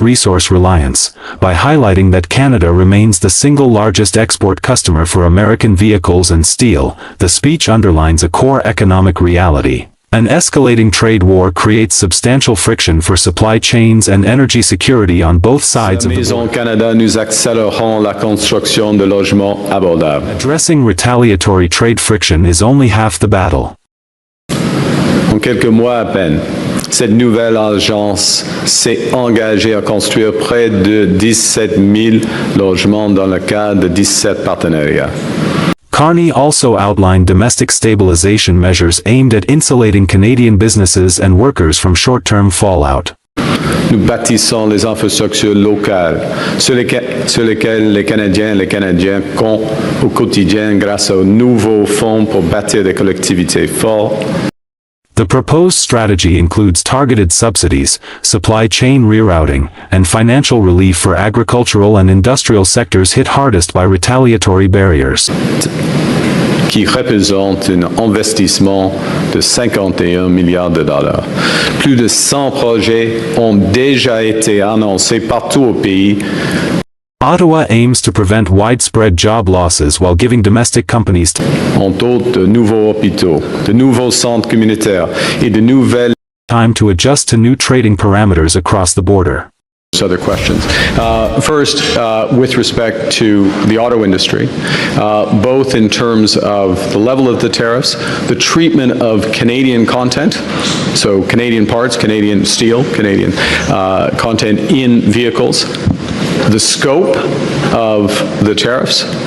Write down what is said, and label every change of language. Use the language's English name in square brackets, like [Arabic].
[English] resource reliance, by highlighting that Canada remains the single largest export customer for American vehicles and steel, the speech underlines a core economic reality. An escalating trade war creates substantial friction for supply chains and energy security on both sides of the border. [French] Canada, nous accélérons la construction de logements abordables. [English] Addressing retaliatory trade friction is only half the battle. [French] En quelques mois à peine, cette nouvelle agence s'est engagée à construire près de 17 000 logements dans le cadre de 17 partenariats. [English] Carney also outlined domestic stabilization measures aimed at insulating Canadian businesses and workers from short-term fallout. [French] Nous bâtissons les infrastructures locales sur lesquelles les Canadiens et les Canadiennes comptent au quotidien grâce aux nouveaux fonds pour bâtir des collectivités fortes. [English] The proposed strategy includes targeted subsidies, supply chain rerouting, and financial relief for agricultural and industrial sectors hit hardest by retaliatory barriers. [French] Qui représente un investissement de 51 milliards de dollars. Plus de 100 projets ont déjà été annoncés partout au pays. [English] Ottawa aims to prevent widespread job losses while giving domestic companies [French] de nouveaux hôpitaux, de nouveaux centres communautaires et de nouvelles [English] time to adjust to new trading parameters across the border. Other questions. First, with respect to the auto industry, both in terms of the level of the tariffs, the treatment of Canadian content, so Canadian parts, Canadian steel, Canadian content in vehicles, the scope of the tariffs.